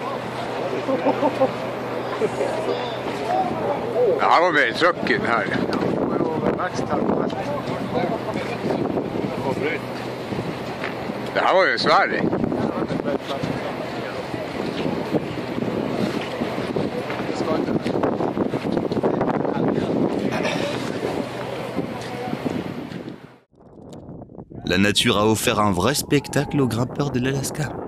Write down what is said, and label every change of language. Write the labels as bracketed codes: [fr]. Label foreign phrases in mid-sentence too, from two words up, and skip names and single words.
[sv] Det här var väldigt tråkigt här. Det här var ju Sverige. [fr] La nature a offert un vrai spectacle aux grimpeurs de l'Alaska.